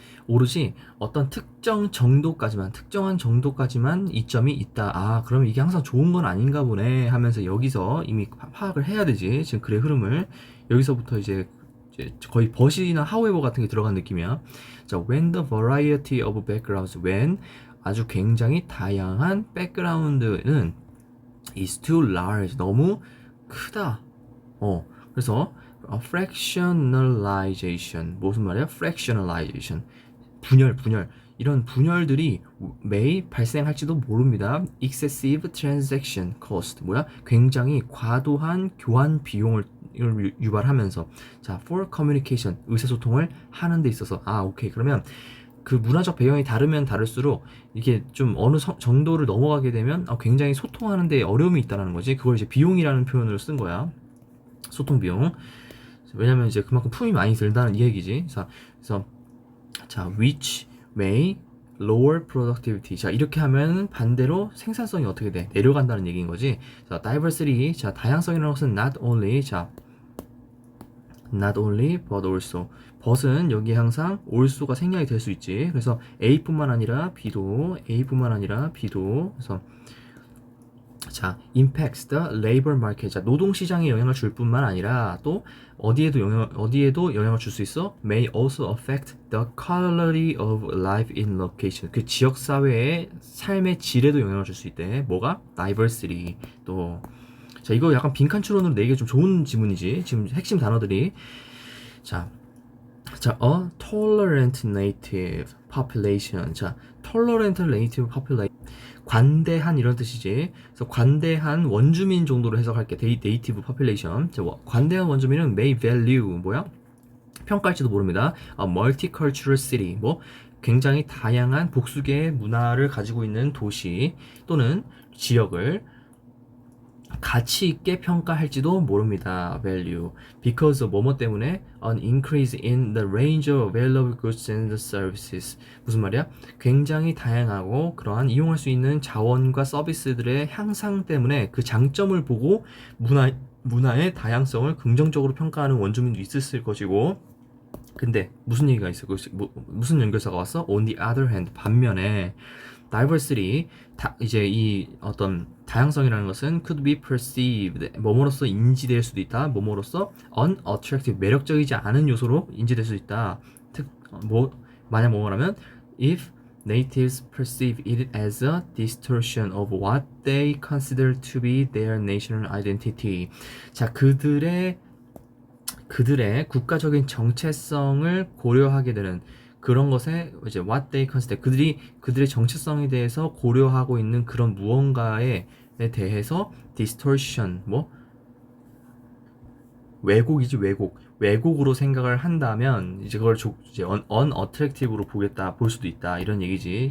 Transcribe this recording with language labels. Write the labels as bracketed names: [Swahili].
[Korean] 오로지 어떤 특정한 정도까지만 이점이 있다. 아, 그러면 이게 항상 좋은 건 아닌가 보네 하면서 여기서 이미 파악을 해야 되지. 지금 글의 흐름을 여기서부터 이제 거의 but이나 however 같은 게 들어간 느낌이야. [English] 자, when the variety of backgrounds, when [Korean] 아주 굉장히 다양한 백그라운드는 [English] is too large, [Korean] 너무 크다. 그래서 fractionalization, 무슨 말이야? fractionalization, 분열 이런 분열들이 may 발생할지도 모릅니다. [English] excessive transaction cost, [Korean] 뭐야? 굉장히 과도한 교환 비용을 유발하면서, 자, [English] for communication, [Korean] 의사소통을 하는 데 있어서, 오케이, 그러면 그 문화적 배경이 다르면 다를수록 이게 좀 어느 정도를 넘어가게 되면 굉장히 소통하는 데 어려움이 있다는 거지. 그걸 이제 비용이라는 표현으로 쓴 거야. 소통 비용. 왜냐면 이제 그만큼 품이 많이 들다는 이 얘기지. 그래서 [English] 자, which may lower productivity. [Korean] 자, 이렇게 하면 반대로 생산성이 어떻게 돼? 내려간다는 얘기인 거지. [English] 자, diversity. [Korean] 자, 다양성이라는 것은 [English] not only, [Korean] 자, [English] not only but also. [Korean] but은 여기 항상 also가 생략이 될 수 있지. 그래서 A뿐만 아니라 B도, 그래서 자, [English] impacts the labor market. [Korean] 자, 노동시장에 영향을 줄 뿐만 아니라 또 어디에도 영향을 줄 수 있어? [English] may also affect the quality of life in location. [Korean] 그 지역 사회의 삶의 질에도 영향을 줄 수 있대. 뭐가? diversity. 또 자, 이거 약간 빈칸 추론으로 내기 좀 좋은 지문이지. 지금 핵심 단어들이 자, [English] a tolerant native population. [Korean] 자, [English] tolerant native population. [Korean] 관대한 이런 뜻이지. 그래서 관대한 원주민 정도로 해석할게. [English] native population. [Korean] 자, 관대한 원주민은 [English] may value, [Korean] 뭐야? 평가할지도 모릅니다. [English] A multicultural city. [Korean] 뭐 굉장히 다양한 복수계의 문화를 가지고 있는 도시 또는 지역을 가치 있게 평가할지도 모릅니다. [English] value. because of [Korean] 뭐뭐 때문에 [English] an increase in the range of available goods and services. [Korean] 무슨 말이야? 굉장히 다양하고 그러한 이용할 수 있는 자원과 서비스들의 향상 때문에 그 장점을 보고 문화의 다양성을 긍정적으로 평가하는 원주민도 있었을 것이고, 근데 무슨 얘기가 있어? 무슨 연결사가 왔어? [English] On the other hand, [Korean] 반면에 diversity, 이제 이 어떤 다양성이라는 것은 [English] could be perceived, [Korean] 뭐뭐로서 인지될 수도 있다. 뭐뭐로서 unattractive, 매력적이지 않은 요소로 인지될 수 있다. 만약 뭐뭐라면 [English] if natives perceive it as a distortion of what they consider to be their national identity. [Korean] 자, 그들의 국가적인 정체성을 고려하게 되는 그런 것에 이제 [English] what they consider, [Korean] 그들의 정체성에 대해서 고려하고 있는 그런 무언가에 대해서 distortion, 뭐 왜곡이지, 왜곡으로 생각을 한다면 이제 그걸 이제 unattractive로 볼 수도 있다, 이런 얘기지.